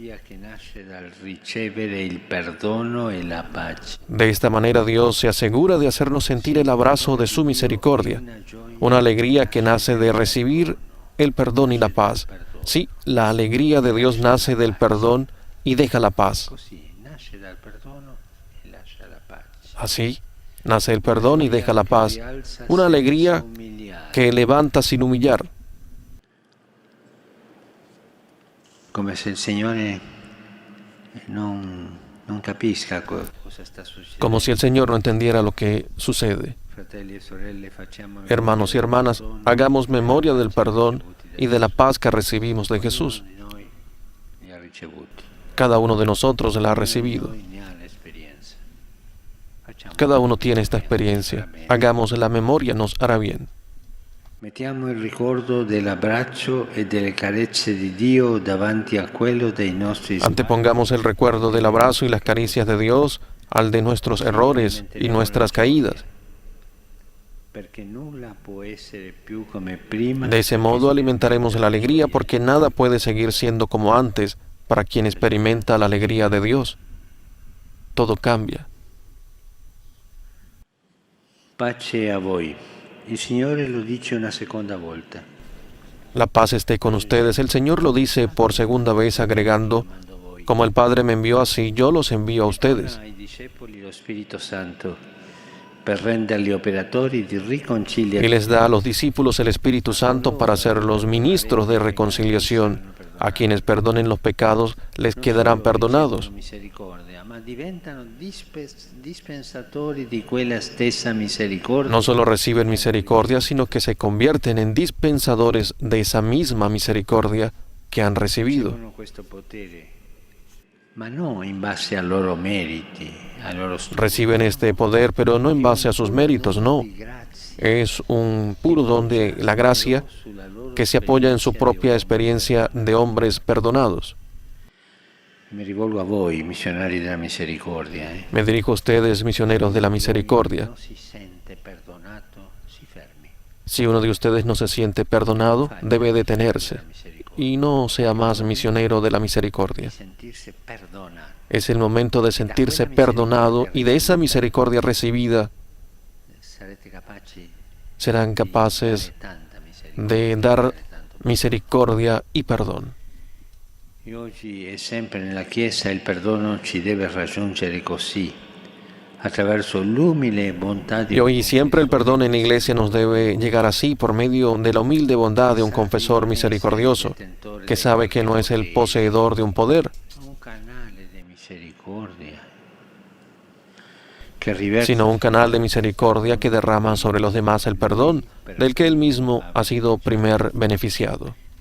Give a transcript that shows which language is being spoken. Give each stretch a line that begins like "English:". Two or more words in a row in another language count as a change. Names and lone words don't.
Spanish: De esta manera Dios se asegura de hacernos sentir el abrazo de su misericordia, una alegría que nace de recibir el perdón y la paz. Sí, la alegría de Dios nace del perdón y deja la paz. Así, nace el perdón y deja la paz, una alegría que levanta sin humillar.
Italian: Come se il Signore non capisca cosa sta succedendo.
Spanish: Como si el Señor no entendiera lo que sucede. Hermanos y hermanas, hagamos memoria del perdón y de la paz que recibimos de Jesús. Cada uno de nosotros la ha recibido. Cada uno tiene esta experiencia. Hagamos la memoria, nos hará bien.
Italian: Mettiamo il ricordo dell'abbraccio e delle carezze di Dio davanti a quello dei nostri sbagli.
Spanish: Antepongamos el recuerdo del abrazo y las caricias de Dios al de nuestros errores y nuestras caídas. De ese modo alimentaremos la alegría, porque nada puede seguir siendo como antes para quien experimenta la alegría de Dios. Todo cambia.
Italian: Pace a voi. Il Signore lo dice una seconda volta.
Spanish: La paz esté con ustedes. El Señor lo dice por segunda vez, agregando: como el Padre me envió, así yo los envío a ustedes.
Italian: Ai discepoli lo Spirito Santo per renderli operatori di riconciliazione.
Spanish: Y les da a los discípulos el Espíritu Santo para ser los ministros de reconciliación. A quienes perdonen los pecados les quedarán perdonados. No solo reciben misericordia, sino que se convierten en dispensadores de esa misma misericordia que han recibido. Reciben este poder, pero no en base a sus méritos, no. Es un puro don de la gracia que se apoya en su propia experiencia de hombres perdonados.
Italian: Me rivolgo a voi, misionari della misericordia.
Spanish: Me dirijo a ustedes, misioneros de la misericordia. Si uno de ustedes no se siente perdonado, debe detenerse y no sea más misionero de la misericordia. Es el momento de sentirse perdonado, y de esa misericordia recibida serán capaces de dar misericordia y perdón.
Italian: Y oggi e sempre nella Chiesa il perdono ci deve raggiungere così, attraverso l'umile bontà di...
Spanish: Y hoy siempre el perdón en la Iglesia nos debe llegar así, por medio de la humilde bondad de un confesor misericordioso, que sabe que no es el poseedor de un poder, sino un canal de misericordia que derrama sobre los demás el perdón del que él mismo ha sido primer beneficiado.